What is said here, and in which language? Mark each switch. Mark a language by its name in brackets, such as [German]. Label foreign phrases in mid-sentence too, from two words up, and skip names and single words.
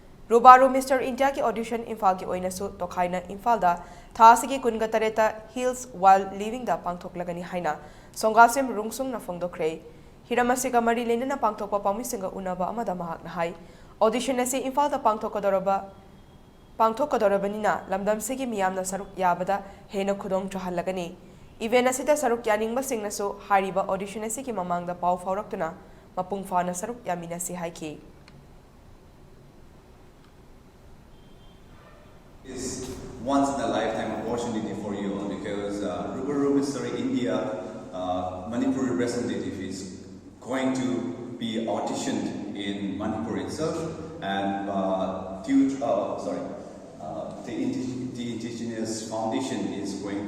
[English] Rubaru Mr. [Manipuri] India ki audition Imphal ki oinasu tokhaina Imphal da thasigi kunga tareta hills [English] while living [Manipuri] da pangthoklagani haina songasim rungsung na phongdokre hiramasiga mari lena na pangthokpa pamisinga unaba amada mahak na hai audition ase Imphal da pangthokodorobanina lamdam sigi miyamna saruk yabada hena khudong chahalagani event asida saruk yaningba singnasu hariba audition ase ki mamangda pau fauraktuna mapung fana saruk yamina si haiki [English] is once in a lifetime opportunity for you all because Rubaru Mr. India Manipur representative is going to be auditioned in Manipur itself, and the Indigenous Foundation is going